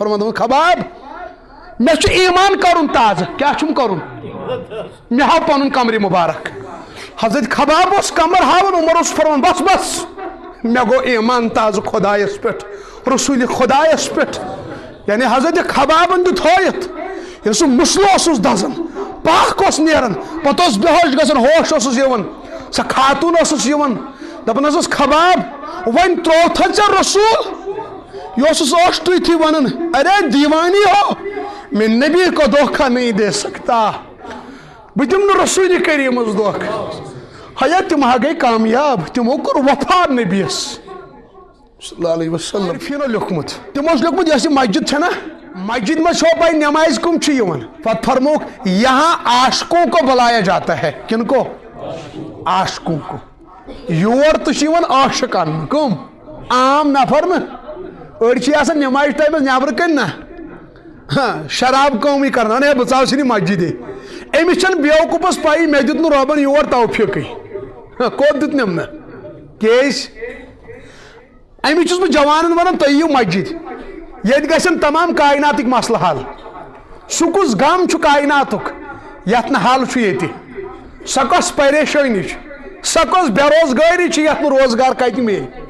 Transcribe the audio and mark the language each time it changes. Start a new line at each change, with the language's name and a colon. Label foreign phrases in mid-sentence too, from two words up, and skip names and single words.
Kashmiri: فرمان دوٚپُن خباب مےٚ چھُ ایٖمان کرُن تازٕ کیٛاہ چھُم کرُن مےٚ ہاو پنُن کمرِ مُبارک حضرت خباب اوس کمر ہاوان عمر اوس فرمان بس بس مےٚ گوٚو ایٖمان تازٕ خۄدایس پٮ۪ٹھ رسوٗلِ خۄدایس پٮ۪ٹھ یعنی حضرت خبابن دیُت ہٲیِتھ ییٚلہِ سُہ مُسلہٕ اوسُس دزان پاک اوس نیران پتہٕ اوس بے ہوش گژھان ہوش اوسُس یِوان سۄ خاتوٗن ٲسٕس یِوان دپان ٲسٕس خباب وۄنۍ ترٛووتھا ژےٚ رسوٗل یہِ اوسُس ٲشٹٕے ونان
Urdu: ارے دیٖوانی ہو میں نبی کو دھوکہ نہیں دے سکتا
Kashmiri: بہٕ دِمہٕ نہٕ رسوٗلہِ کریٖمس دھوکہٕ حیا تِم ہا گٔے کامیاب تِمو کوٚر وفا نبیَس
Arabic: صلی اللہ علیہ وسلم
Kashmiri: فیٖنو لیوٚکھمُت تِمو اوس لیوٚکھمُت یۄس یہِ مسجد چھےٚ نا مسجد میں چھو بھائی نماز کم چھ یوان پتہٕ فرموک
Urdu: یہاں عاشقوں کو بلایا جاتا ہے کن کو عاشقوں کو
Kashmiri: یور تہ چھ یوان عاشقان کم عام نفر نا أڑۍ چھِ آسان نماز ٹایمس نیبر کن نا شراب کٲمٕے کران اے بہٕ ژاو سٕنہِ مسجدے أمِس چھنہٕ بیوقوٗفس پایی مےٚ دیُت نہٕ رۄبن یور توفیٖقٕے کوٚت دیُتنم نہٕ کیازِ أمِس چھُس بہٕ جوانن ونان تُہۍ یِیِو مسجد ییٚتہِ گژھن تمام کائناتٕکۍ مسلہٕ حل سُہ کُس غم چھُ کائناتُک یتھ نہٕ حل چھُ ییٚتہِ سۄ کۄس پریشٲنی چھِ سۄ کۄس بے روزگٲری چھِ یتھ نہٕ روزگار کتہِ میلہِ